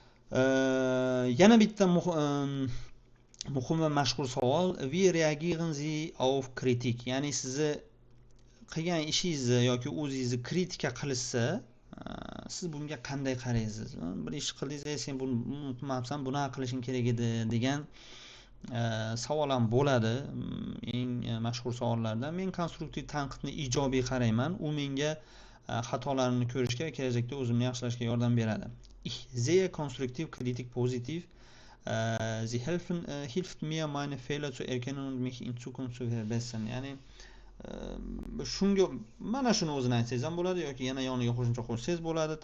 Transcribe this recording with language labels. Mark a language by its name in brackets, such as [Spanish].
[Uzbek] Yana bitta muhim va mashhur savol: [German] Wie reagieren Sie auf Kritik? [Uzbek] Ya'ni sizni qilgan ishingizni yoki o'zingizni kritika qilishsa, siz bunga qanday qaraysiz? Bir ish qildingiz, sen buni qilmabsan, bunaqa qilishing kerak edi degan savol ham bo'ladi. Eng mashhur savollardan. Men konstruktiv tanqidni ijobiy qarayman. U menga xatolarimni ko'rishga va kelajakda o'zimni yaxshilashga yordam beradi. [German] Ich sehe konstruktiv Kritik positiv. Sie hilft mir, meine Fehler zu erkennen und mich in Zukunft zu verbessern. [Uzbek] Ya'ni shunga mana shuni o'zini aytsangiz ham bo'ladi yoki yana yoniga qo'shimcha qo'shsangiz bo'ladi.